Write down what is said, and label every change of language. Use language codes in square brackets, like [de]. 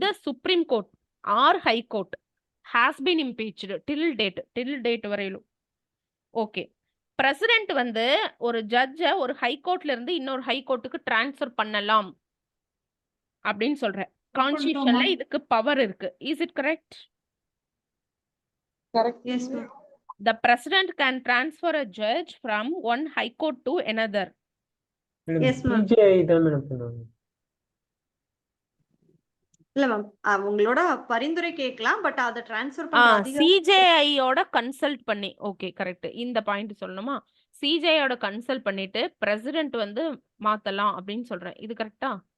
[en] The supreme court or high court has been impeached till date வரையிலும். Okay. [ta] President வந்து ஒரு ஜட்ஜ ஒரு ஹை கோர்ட்ல இருந்து இன்னொரு ஹை கோர்ட்டுக்கு டிரான்ஸ்ஃபர் பண்ணலாம் அப்படின்னு சொல்றேன். கான்ஸ்டிடியூஷன்ல இதுக்கு பவர் இருக்கு. [en] Is it correct? Correct. Yes ma'am. The president can transfer a judge from one high court to another. Yes, ma'am. [ta] CGI தான் மேடம் பண்ணுவாங்க. இல்ல மேம், அவங்களோட பரிந்துரை கேட்கலாம். பட் அத ட்ரான்ஸ்ஃபர் பண்ற அதிகாரம் CJI ஓட கன்சல்ட் பண்ணி. Okay correct. இந்த பாயிண்ட் சொல்லணுமா? CJI ஓட கன்சல்ட் பண்ணிட்டு பிரசிடென்ட் வந்து மாத்தலாம் அப்படின்னு சொல்றேன். இது கரெக்டா?